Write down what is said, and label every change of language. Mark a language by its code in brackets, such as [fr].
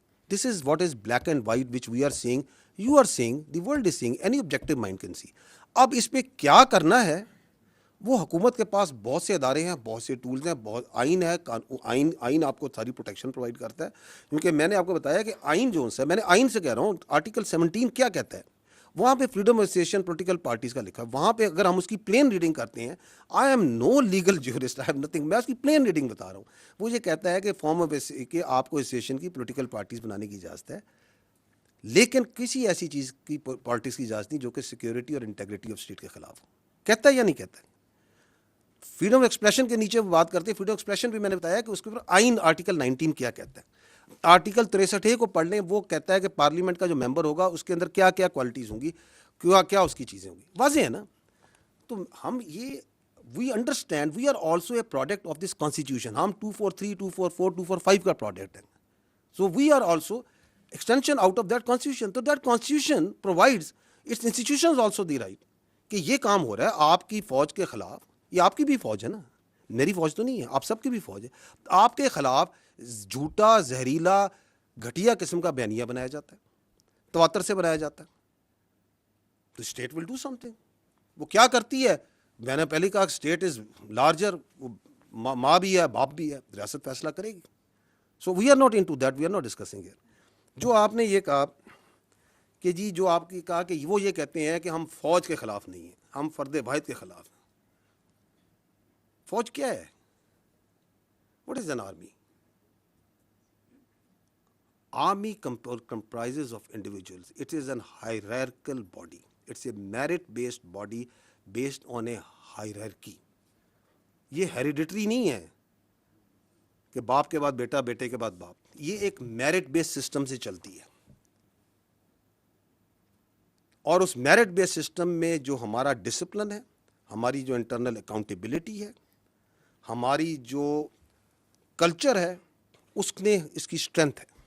[en] This is what is black and white which we are seeing, you are seeing, the world is seeing, any objective mind can see. [ur] اب اس پہ کیا کرنا ہے وہ حکومت کے پاس بہت سے ادارے ہیں، بہت سے ٹولز ہیں، بہت آئین ہے. آئین آپ کو ساری پروٹیکشن پرووائڈ کرتا ہے. کیونکہ میں نے آپ کو بتایا کہ آئین جو ہے، میں نے آئین سے کہہ رہا ہوں، آرٹیکل 17 کیا کہتا ہے؟ وہاں پہ freedom of association political parties کا لکھا ہے. وہاں پہ اگر ہم اس کی پلین ریڈنگ کرتے ہیں، [en] I am no legal jurist, I am nothing, [ur] میں اس کی پلین ریڈنگ بتا رہا ہوں. وہ یہ کہتا ہے کہ فارم آف کہ آپ کو ایسوسیشن کی پولیٹیکل پارٹیز بنانے کی اجازت ہے، لیکن کسی ایسی چیز کی پالٹکس کی اجازت نہیں جو کہ سیکیورٹی اور انٹیگریٹی آف اسٹیٹ کے خلاف ہو. کہتا ہے یا نہیں کہتا ہے؟ فریڈم ایکسپریشن کے نیچے وہ بات کرتے ہیں. فریڈم ایکسپریشن بھی میں نے بتایا کہ اس کے اوپر آئین آرٹیکل 19 کیا کہتا ہے. آرٹیکل 63 کو پڑھ لیں، وہ کہتا ہے کہ پارلیمنٹ کا جو ممبر ہوگا اس کے اندر کیا کیا کوالٹیز ہوں گی، کیا اس کی چیزیں ہوں گی. واضح ہے نا. تو ہم یہ [en] We understand we are also a product of this constitution. [ur] ہم 243 244 245 کا پروڈکٹ ہیں. [en] So we are also extension out of that constitution. So that constitution provides its institutions also the right [ur] کہ یہ کام ہو رہا ہے آپ کی فوج کے خلاف. یہ آپ کی بھی فوج ہے نا، میری فوج تو نہیں ہے، آپ سب کی بھی فوج ہے. آپ کے خلاف جھوٹا، زہریلا، گھٹیا قسم کا بیانیہ بنایا جاتا ہے، تواتر سے بنایا جاتا ہے، تو [en] State will do something. [ur] وہ کیا کرتی ہے؟ میں نے پہلے کہا [en] state is larger, [ur] ماں بھی ہے، باپ بھی ہے، ریاست فیصلہ کرے گی. [en] So we are not into that, we are not discussing here. [ur] جو آپ نے یہ کہا کہ جی جو آپ کی کہا کہ وہ یہ کہتے ہیں کہ ہم فوج کے خلاف نہیں ہیں، ہم فرد واحد کے خلاف ہیں. فوج کیا ہے؟ [en] What is an army? Army comprises of individuals. It is an hierarchical body. It's a merit-based body based on a hierarchy. [ur] یہ ہیریڈیٹری نہیں ہے کہ باپ کے بعد بیٹا، بیٹے کے بعد باپ. یہ ایک میرٹ بیس سسٹم سے چلتی ہے، اور اس میرٹ بیس سسٹم میں جو ہمارا ڈسپلن ہے، ہماری جو انٹرنل اکاؤنٹیبلٹی ہے، ہماری جو کلچر ہے، اس نے اس کی اسٹرینتھ ہے.